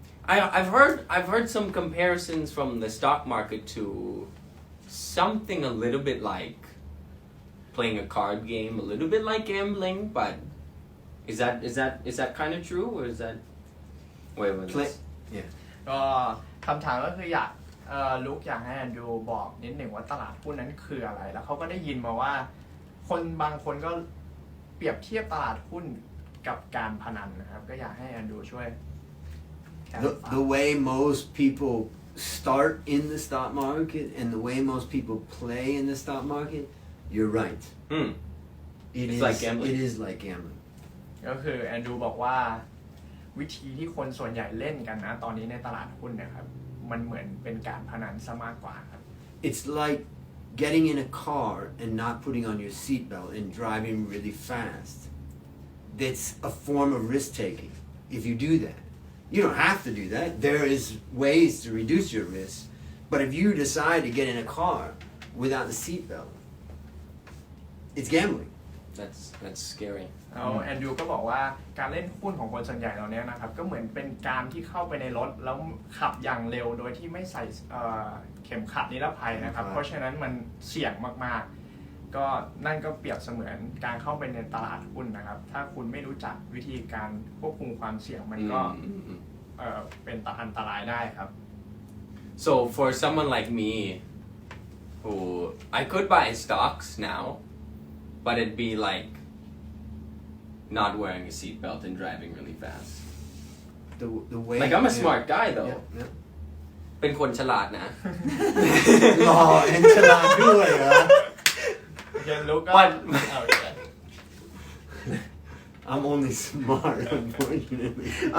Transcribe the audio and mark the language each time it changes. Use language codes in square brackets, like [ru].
[en] I've heard some comparisons from the stock market to something a little bit like playing a card game, a little bit like gambling, but is that kind of true or is that wait Yeah. [th] ก็คำถามก็คืออยากลุกอยากให้แอนดูบอกนิดหนึ่งว่าตลาดหุ้นนั้นคืออะไรแล้วเขาก็ได้ยินมาว่าคนบางคนก็เปรียบเทียบตลาดหุ้นกับการพนันนะครับก็อยากให้แอนดูช่วย [en] The way most people start in the stock market and the way most people play in the stock market, you're right. It's like gambling. It is like gambling. ก็คือแอนดูบอกว่าวิธีที่คนส่วนใหญ่เล่นกันนะตอนนี้ในตลาดหุ้นนะครับมันเหมือนเป็นการพนันซะมากกว่าครับ It's like getting in a car and not putting on your seatbelt and driving really fast. That's a form of risk taking. If you do that, you don't have to do that. There is ways to reduce your risk. But if you decide to get in a car without the seatbelt, it's gambling. That's scary. [th] แอนดูก็บอกว่าการเล่นหุ้นของคนส่วนใหญ่เราเนี้ยนะครับก็เหมือนเป็นการที่เข้าไปในรถแล้วขับอย่างเร็วโดยที่ไม่ใส่เข็มขัดนิรภัยนะครับเพราะฉะนั้นมันเสี่ยงมากๆก็นั่นก็เปรียบเสมือนการเข้าไปในตลาดหุ้นนะครับถ้าคุณไม่รู้จักวิธีการควบคุมความเสี่ยงมันก็เป็นอันตรายได้ครับ [en] So for someone like me, who I could buy stocks now, but it'd be like not wearing a seatbelt and driving really fast. The way Like I'm a smart guy though. Yeah, yeah. [th] เป็นคนฉลาดนะ หล่อ and ฉลาดด้วยเหรอ [en] Again, look up. But- Okay. I'm only smart, unfortunately.